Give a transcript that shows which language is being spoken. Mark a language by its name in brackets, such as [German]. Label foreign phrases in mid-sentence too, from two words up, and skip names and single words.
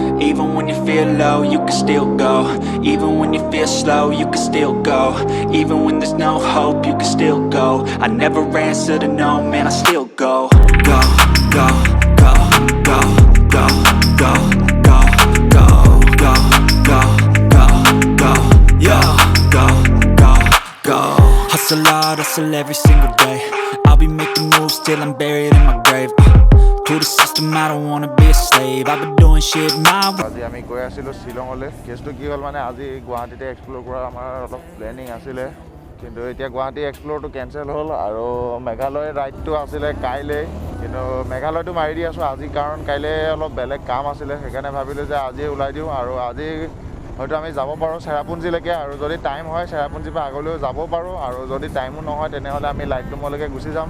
[English] Even when you feel low, you can still go. Even when you feel slow, you can still go. Even when there's no hope, you can still go. I never answer to no, man, I still go. Go, go, go, go, go, go, go, go, go, go, go, go, yo, go, go, go. Hustle hard, hustle every single day. I'll be making moves till I'm buried in my grave. To the system, I don't wanna be a slave. I've been doing shit my way. [Assamese] আজি আমি গৈ আছিলোঁ শ্বিলঙলৈ। কেছটো কি হ'ল মানে আজি গুৱাহাটীতে এক্সপ্ল'ৰ কৰা আমাৰ অলপ প্লেনিং আছিলে, কিন্তু এতিয়া গুৱাহাটী এক্সপ্ল'ৰটো কেঞ্চেল হ'ল আৰু মেঘালয় ৰাইডটো আছিলে কাইলৈ, কিন্তু মেঘালয়টো মাৰি দি আছোঁ আজি, কাৰণ কাইলৈ অলপ বেলেগ কাম আছিলে। সেইকাৰণে ভাবিলোঁ যে আজিয়ে ওলাই দিওঁ, আৰু আজি হয়তো আমি যাব পাৰোঁ চেৰাপুঞ্জীলৈকে, আৰু যদি টাইম হয় চেৰাপুঞ্জীৰ পৰা আগলৈও যাব পাৰোঁ, আৰু যদি টাইমো নহয় তেনেহ'লে আমি লাইটলুমলৈকে গুচি যাম।